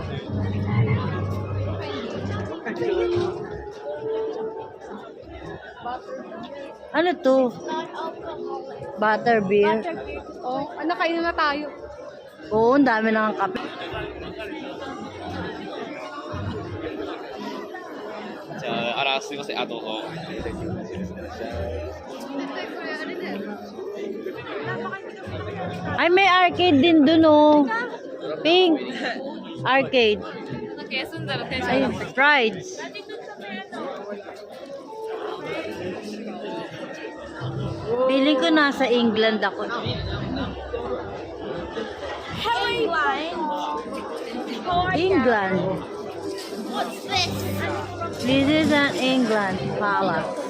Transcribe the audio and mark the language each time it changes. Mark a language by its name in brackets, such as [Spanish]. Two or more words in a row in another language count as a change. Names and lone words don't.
[Filipino] Ano to? [English] Butter beer. [Filipino] Oh, ano, kainin na tayo. Oo, ang dami ng kape. [Japanese] すいません、あと、 [Filipino] Ay, may arcade din dun, oh. Pink. Arcade. Ay, rides. Feeling ko nasa England ako. England. [English] What's this? This is an England palace.